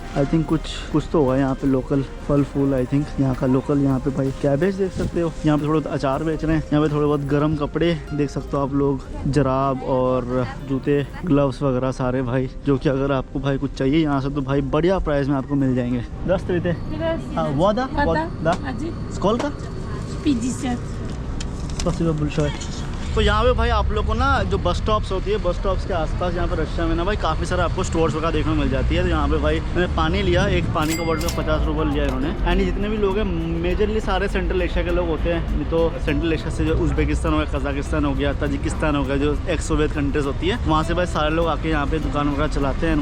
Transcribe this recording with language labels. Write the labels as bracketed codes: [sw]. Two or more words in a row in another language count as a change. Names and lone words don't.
[en] I think [hi] कुछ तो होगा यहाँ पे लोकल फल फूल, [en] I think [hi] यहाँ का लोकल। यहाँ पे भाई कैबेज देख सकते हो, यहाँ पे थोड़ा अचार बेच रहे हैं, यहाँ पे थोड़े बहुत गर्म कपड़े देख सकते हो आप लोग, जराब और जूते, ग्लव्स वगैरह सारे भाई, जो कि अगर आपको भाई कुछ चाहिए यहाँ से तो भाई बढ़िया प्राइस में आपको मिल जाएंगे। [ru] 10 रुपये вода, да? Сколько? 50. Спасибо большое। [hi] तो यहाँ पे भाई आप लोग को ना जो [en] bus stops [hi] होती है, [en] bus stops [hi] के आसपास यहाँ पे रशिया में ना भाई काफ़ी सारा आपको स्टोर्स वगैरह देखने को मिल जाती है। तो यहाँ पे भाई मैंने पानी लिया, एक पानी का बॉटल 50 रुपये लिया इन्होंने। एंड जितने भी लोग हैं मेजरली सारे सेंट्रल एशिया के लोग होते हैं। नहीं तो सेंट्रल एशिया से जो उज़्बेकिस्तान हो गया, कजाकिस्तान हो गया, ताजिकिस्तान हो गया, जो [en] ex Soviet countries [hi] होती है, वहाँ से भाई सारे लोग आके यहाँ पे दुकान वगैरह चलाते हैं।